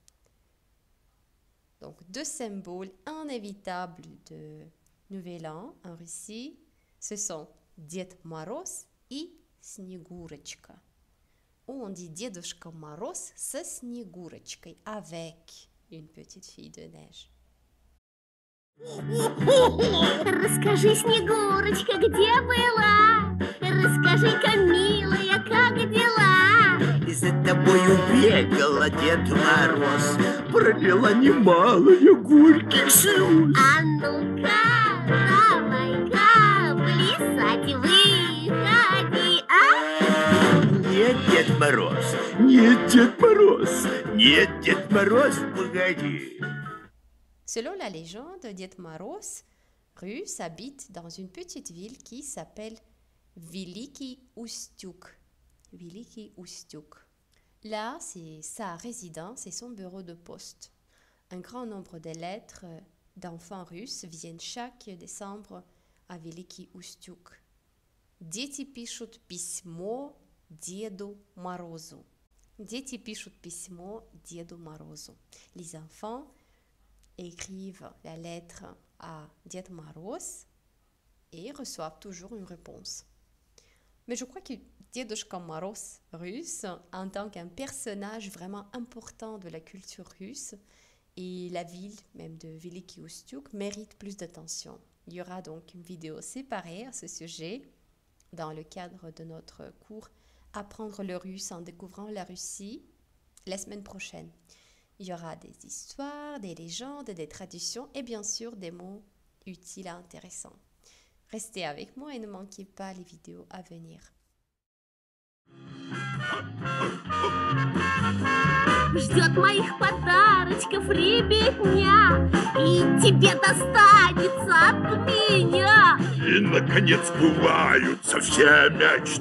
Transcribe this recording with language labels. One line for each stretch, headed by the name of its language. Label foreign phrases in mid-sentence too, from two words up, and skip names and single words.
French: Donc, deux symboles inévitables de Nouvel An en Russie, ce sont Ded Moroz et Snegurechka. On dit Dedushka Moroz
Russian: со Снегурочкой,
French: avec une petite fille de neige.
Russian: Расскажи, Снегурочка, где была? Расскажи-ка, милая, как дела? И за тобою бегала Дед Мороз, пролила немалые горьких слез. А ну-ка, давай-ка, плясать выходи, а? Нет, Дед Мороз, нет, Дед Мороз, нет, Дед Мороз, погоди.
French: Selon la légende, Ded Moroz, russe, habite dans une petite ville qui s'appelle Veliki Ustyuk. Veliki Ustyuk. Là, c'est sa résidence et son bureau de poste. Un grand nombre de lettres d'enfants russes viennent chaque décembre à Veliki Ustyuk.
Russian: Дети пишут письмо Деду Морозу. Дети пишут письмо Деду Морозу.
French: Les enfants écrivent la lettre à Ded Moroz et reçoivent toujours une réponse. Mais je crois que Dedushka Moroz russe, en tant qu'un personnage vraiment important de la culture russe, et la ville même de Veliki Ustyuk mérite plus d'attention. Il y aura donc une vidéo séparée à ce sujet dans le cadre de notre cours Apprendre le russe en découvrant la Russie la semaine prochaine. Il y aura des histoires, des légendes, des traditions et bien sûr des mots utiles et intéressants. Restez avec moi et ne manquez pas les vidéos à venir.
Russian: Ждет моих подарочков ребятня, и тебе достанется от меня. И, наконец, сбываются все мечты.